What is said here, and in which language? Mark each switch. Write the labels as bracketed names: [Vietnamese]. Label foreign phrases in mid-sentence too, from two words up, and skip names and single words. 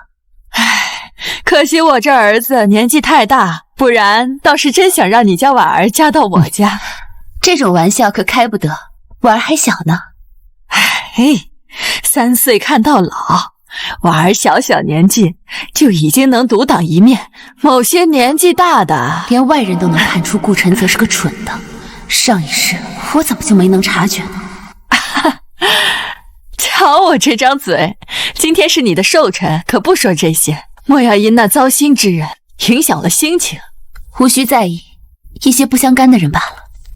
[Chinese] 唉，可惜我這兒子年紀太大，不然倒是真想讓你家婉兒嫁到我家。這種玩笑可開不得，婉兒還小呢。唉，3歲看到老，婉兒小小年紀就已經能獨當一面，某些年紀大的連外人都能看出顧晨澤是個蠢的，上一世我怎麼就沒能察覺呢？瞧我這張嘴，今天是你的壽辰，可不說這些，莫要因那糟心之人影響了心情。無需在意，一些不相干的人罷了。